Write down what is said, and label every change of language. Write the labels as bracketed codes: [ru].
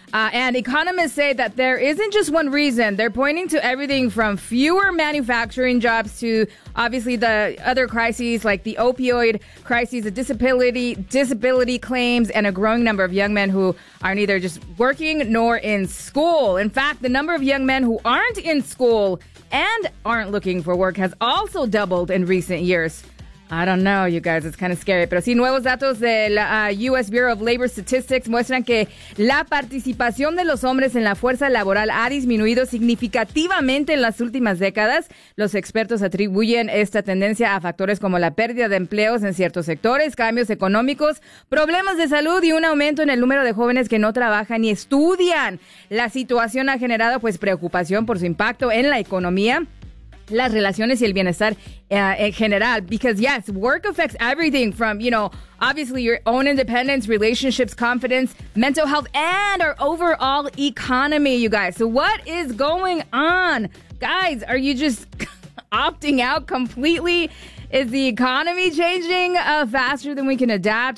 [en] And economists say that there isn't just one reason. They're pointing to everything from fewer manufacturing jobs to obviously the other crises like the opioid crisis, the disability claims, and a growing number of young men who are neither just working nor in school. In fact, the number of young men who aren't in school and aren't looking for work has also doubled in recent years. I don't know, you guys. It's kind of scary. [es] Pero sí, nuevos datos del U.S. Bureau of Labor Statistics muestran que la participación de los hombres en la fuerza laboral ha disminuido significativamente en las últimas décadas. Los expertos atribuyen esta tendencia a factores como la pérdida de empleos en ciertos sectores, cambios económicos, problemas de salud y un aumento en el número de jóvenes que no trabajan ni estudian. La situación ha generado, pues, preocupación por su impacto en la economía, las relaciones y el bienestar en general. [en] Because yes, work affects everything from, you know, obviously your own independence, relationships, confidence, mental health, and our overall economy, you guys. So what is going on? Guys, are you just opting out completely? Is the economy changing faster than we can adapt?